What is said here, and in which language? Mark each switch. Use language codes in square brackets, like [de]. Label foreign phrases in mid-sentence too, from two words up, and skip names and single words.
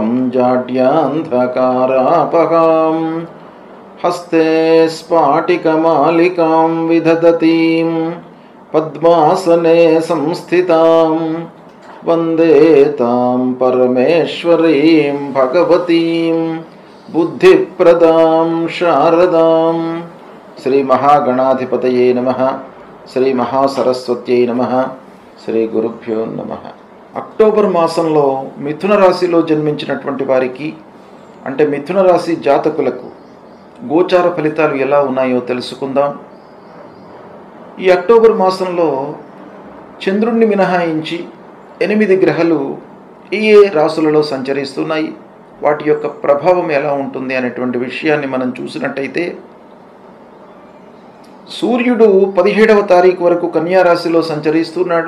[sa] जाड्यान्धकारापहां हस्ते स्फाटिकमालिकां विदधतीं पद्मासने संस्थितां वन्दे तां परमेश्वरीं भगवतीं बुद्धिप्रदां शारदां। श्री महागणाधिपतये नमः। శ్రీ మహాసరస్వత్యై నమః. శ్రీ గురుభ్యో నమః. [te] అక్టోబర్ మాసంలో మిథున రాశిలో జన్మించినటువంటి వారికి అంటే మిథున రాశి జాతకులకు గోచార ఫలితాలు ఎలా ఉన్నాయో తెలుసుకుందాం. ఈ అక్టోబర్ మాసంలో చంద్రుణ్ణి మినహాయించి 8 గ్రహాలు ఏ రాశులలో సంచరిస్తున్నాయి, వాటి యొక్క ప్రభావం ఎలా ఉంటుంది అనేటువంటి విషయాన్ని మనం చూసినట్టయితే, సూర్యుడు 17వ తారీఖు వరకు కన్యా రాశిలో సంచరిస్తున్నాడు.